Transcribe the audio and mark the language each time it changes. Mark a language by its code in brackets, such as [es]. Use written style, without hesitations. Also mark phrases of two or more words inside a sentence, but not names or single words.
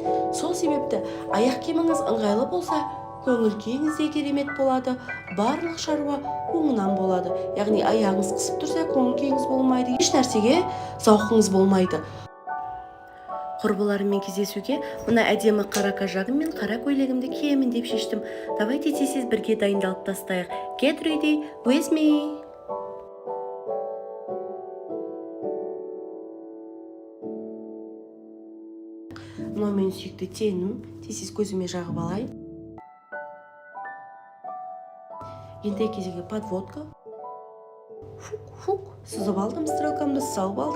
[kk] Сол себепті аяқ киіміңіз ыңғайлы болса, көңіл күйіңіз де керемет болады, барлық шаруа оңынан болады. Яғни аяғыңыз қысып тұрса, көңіл күйіңіз болмайды, еш нәрсеге зауқыңыз болмайды. Құрбыларыммен кездесуге мына әдемі қара кажагым мен қара көйлегімді киемін деп шештім. Давайте тез бірге дайындалып тастайық. [en] Get ready with me. [kk] Мынау менің сүйікті тенім. Тез көзіме жағып алайын. Ендігі кезеге подводка. Фук, сызып алдым, стрелкамды салып алдым.